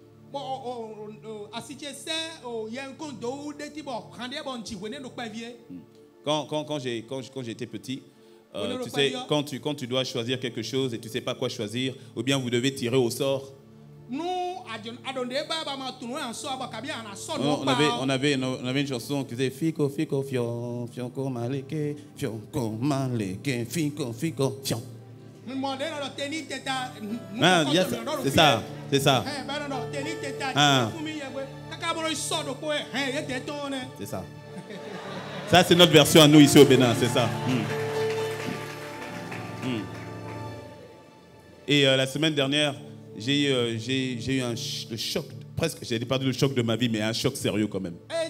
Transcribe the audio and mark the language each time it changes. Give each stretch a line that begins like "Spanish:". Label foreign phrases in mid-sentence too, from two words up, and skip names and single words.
French: Quand j'étais petit, tu sais, quand tu dois choisir quelque chose et tu ne sais pas quoi choisir, ou bien vous devez tirer au sort. On avait une chanson qui disait Fico, Fico, Fion, Fionco, Maleke, Fionco, Maleke, Fico, Fico, Fion. C'est ça. Ah. C'est ça. Ça, c'est notre version à nous ici au Bénin, c'est ça. Et la semaine dernière, j'ai eu le choc, presque, je n'ai pas dit le choc de ma vie, mais un choc sérieux quand même.